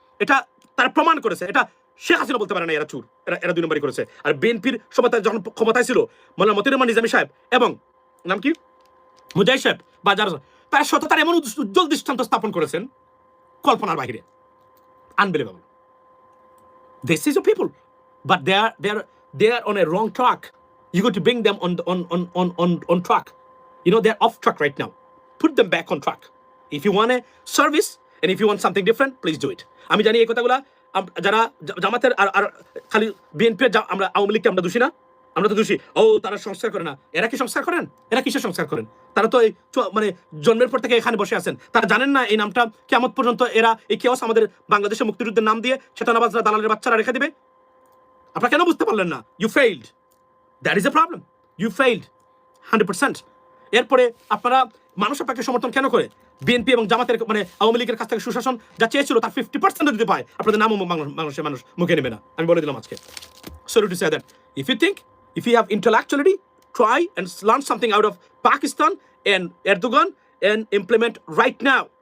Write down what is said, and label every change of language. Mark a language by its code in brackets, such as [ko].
[bn] এটা তারা প্রমাণ করেছে, এটা শেখ হাসিনা বলতে পারে না এরা চুর, এরা 2 নম্বরই করেছে। আর বিএনপির সময় যখন ক্ষমতায় ছিল মোল্লা মতিউর রহমান নিজামী সাহেব এবং নাম কি মুজাহিদ সাহেব বা যারা, তারা সততার এমন উজ্জ্বল দৃষ্টান্ত স্থাপন করেছেন কল্পনার বাহিরে, [en] Unbelievable. This is your people, but they are on a wrong track. You got to bring them on track. You know they're off track right now. Put them back on track. If you want a service and if you want something different, please do it. [bn] আমি জানি এই কথাগুলা যারা জামাতের আর খালি BNP, আমরা আওয়ামী লীগকে আমরা দোষী না, আমরা তো দোষী, ও তারা সংস্কার করে না। এরা কি সংস্কার করেন? এরা কিসের সংস্কার করেন? তারা তো এই মানে জন্মের পর থেকে এখানে বসে আছেন, তারা জানেন না এই নামটা কিয়ামত পর্যন্ত এরা এই কেওস আমাদের বাংলাদেশের মুক্তিযুদ্ধের নাম দিয়ে চেতনাবাজরা দালালের বাচ্চারা রেখে দিবে। আপনারা কেন বুঝতে পারলেন না? [en] You failed, that is a problem, you failed 100%। [bn] এরপরে আপনারা মানুষ আপনাকে সমর্থন কেন করে? বিএনপি এবং জামাতের মানে আওয়ামী লীগের কাছ থেকে সুশাসন যা চেয়েছিল তার 50% দিতে পায়, আপনাদের নামও মানুষের মানুষ মুখে নেবে না, আমি বলে দিলাম আজকে। [en] Sorry to say that. If you have intellectuality, try and learn something out of Pakistan and Erdogan and implement right now.